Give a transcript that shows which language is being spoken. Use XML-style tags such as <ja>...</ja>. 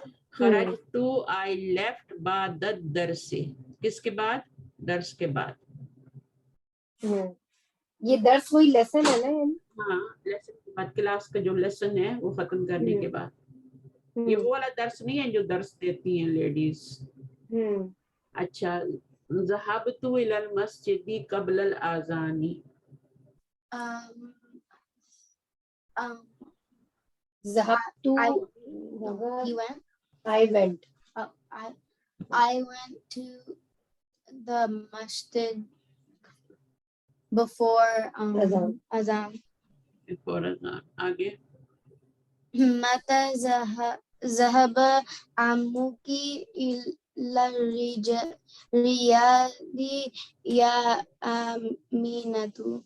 <ar>خرجت</ar> <en>I left</en> <ar>بعد الدرس,</ar> <ur>کس کے بعد؟ درس کے بعد. یہ درس وہی لیسن ہے نا یعنی؟ ہاں لیسن کے بعد, کلاس کا جو لیسن ہے وہ ختم کرنے کے بعد. یہ وہ والا درس نہیں ہے جو درس دیتی ہیں لیڈیز.</ur> <ar>اچھا, ذهبت الى المسجد قبل الاذان. ذهبت</ar> <en>You went? I went. I went to the masjid before Azan. Before azan.</en> <ur>آگے.</ur> <ar>متى ذهب عمك إلى الرياض يا آمنة.</ar>